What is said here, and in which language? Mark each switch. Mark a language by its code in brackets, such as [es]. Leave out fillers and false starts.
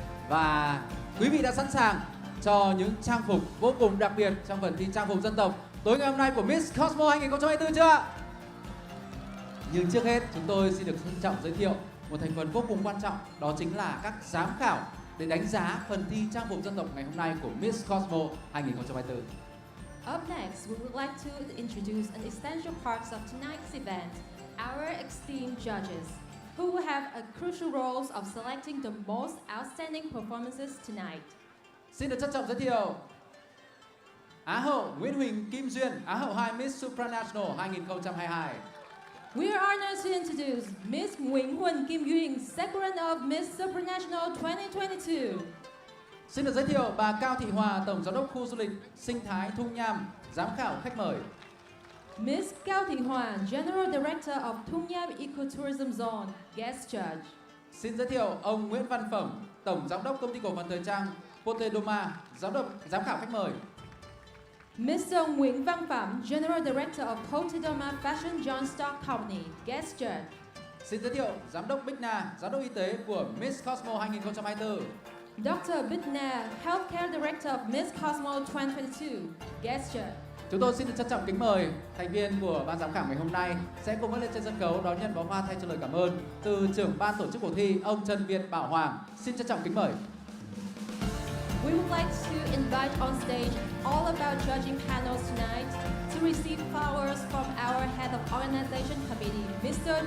[vi] Và quý vị đã sẵn sàng cho những trang phục vô cùng đặc biệt trong phần thi trang phục dân tộc tối ngày hôm nay của Miss Cosmo 2024 chưa? Nhưng trước hết chúng tôi xin được trân trọng giới thiệu một thành phần vô cùng quan trọng, đó chính là các giám khảo để đánh giá phần thi trang phục dân tộc ngày hôm nay của Miss Cosmo 2024. [en] Up next, we would like to introduce an essential parts of tonight's event, our esteemed judges, who will have a crucial roles of selecting the most outstanding performances tonight. [vi] Xin được trân trọng giới thiệu Á hậu Nguyễn Huỳnh Kim Duyên, Á hậu 2 Miss Supranational 2022. [en] We are honored to introduce Miss Nguyễn Huỳnh Kim Duyên, second of Miss Supranational 2022. [vi] Xin được giới thiệu bà Cao Thị Hòa, Tổng Giám đốc khu du lịch sinh thái Thung Nham, giám khảo khách mời. [en] Miss Cao Thị Hoa, General Director of Thung Nham Ecotourism Zone, guest judge. [vi] Xin giới thiệu ông Nguyễn Văn Phẩm, Tổng Giám đốc Công ty cổ phần thời trang Potedoma, giám khảo khách mời. [en] Mr. Nguyễn Văn Phạm, General Director of Potedoma Fashion John Stock Company, guest judge. [vi] Xin giới thiệu Giám đốc Bích Na, Giám đốc y tế của Miss Cosmo 2024. [en] Dr. Bitna, Healthcare Director of Miss Cosmo 2022, guest judge. [vi] Chúng tôi xin được trân trọng kính mời thành viên của ban giám khảo ngày hôm nay sẽ cùng bước lên trên sân khấu đón nhận bó hoa thay cho lời cảm ơn từ trưởng ban tổ chức cuộc thi, ông Trần Việt Bảo Hoàng. Xin trân trọng kính mời. [en] We would like to invite on stage all of our judging panels tonight to receive flowers from our Head of Organization Committee, Mr.